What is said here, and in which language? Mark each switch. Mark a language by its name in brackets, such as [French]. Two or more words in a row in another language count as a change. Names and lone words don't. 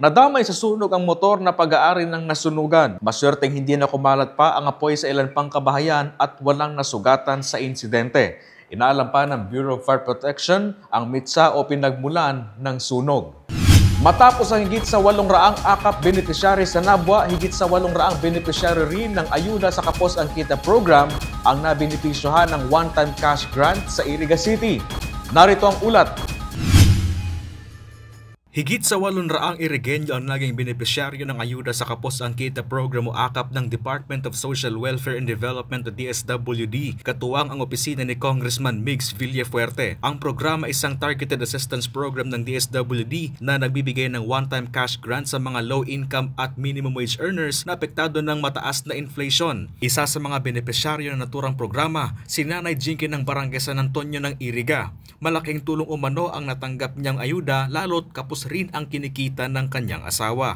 [Filipino] Nadamay sa sunog ang motor na pag-aari ng nasunugan. Maswerteng hindi na kumalat pa ang apoy sa ilan pang kabahayan at walang nasugatan sa insidente. Inaalam pa ng Bureau of Fire Protection ang mitsa o pinagmulan ng sunog. Matapos ang higit sa 800 akap beneficiary sa Nabwa, higit sa 800 beneficiary rin ng Ayuda sa Kapos ang Kita program ang nabenepisyohan ng [English] one-time cash grant [Filipino] sa Iriga City. Narito ang ulat. Higit sa 800 Irigenyo ang naging benepisyaryo ng Ayuda sa Kapos ang Kita program o AKAP ng Department of Social Welfare and Development o DSWD, katuwang ang opisina ni Congressman Migs Villaferte. Ang programa ay isang [English] targeted assistance program [Filipino] ng DSWD na nagbibigay ng [English] one-time cash grant [Filipino] sa mga low-income at [English] minimum wage earners [Filipino] na apektado ng mataas na inflation. Isa sa mga benepisyaryo ng naturang programa, si Nanay Jinky ng Barangay San Antonio ng Iriga. Malaking tulong umano ang natanggap niyang ayuda lalo't kapos rin ang kinikita ng kanyang asawa.